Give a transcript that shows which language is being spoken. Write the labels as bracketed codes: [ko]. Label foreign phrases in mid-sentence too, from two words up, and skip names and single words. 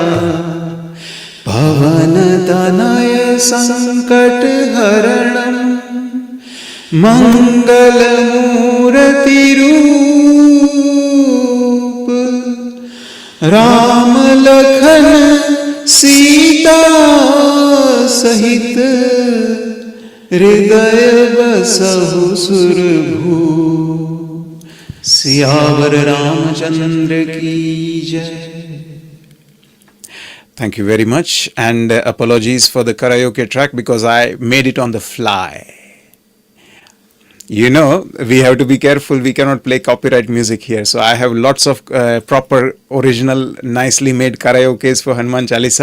[hi] पवन तनय संकट हरणं, मंगल मूर्ति रूप, राम लखन सीता सहित, हृदय बसहु सुरभूप। सियावर रामचंद्र की जय। [en] Thank you very much, and apologies for the karaoke track because I made it on the fly. You know, we have to be careful. We cannot play copyright music here. So I have lots of proper, original, nicely made karaoke's for Hanuman Chalisa.